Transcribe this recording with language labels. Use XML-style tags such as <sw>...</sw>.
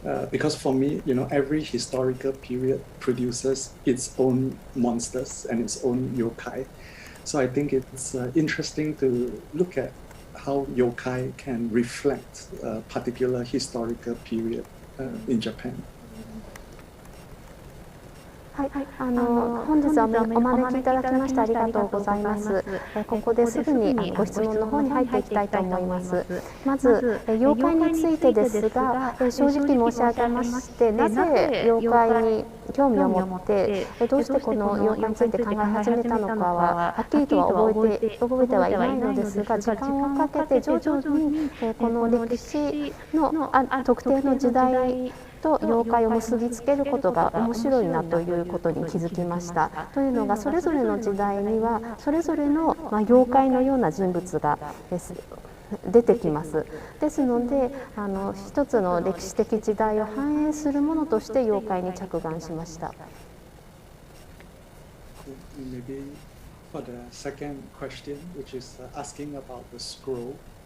<en>Because for me, every historical period produces its own monsters and its own yokai. So I think it's interesting to look at how yokai can reflect a particular historical period in Japan.</en> <ja>はい、本日はお招きいただきましてありがとうございます。ここですぐにご質問の方に入っていきたいと思います。まず、妖怪についてですが、正直申し上げまして、なぜ妖怪に興味を持って、どうしてこの妖怪について考え始めたのかは、はっきりとは覚えてはいないのですが、時間をかけて徐々にこの歴史の特定の時代と妖怪を結びつけることが面白いなということに気づきました。というのが、それぞれの時代にはそれぞれの妖怪のような人物が出てきます。ですので、一つの歴史的時代を反映するものとして妖怪に着眼しました。</ja> <en>Maybe for the second question, which is asking about the scroll.</en>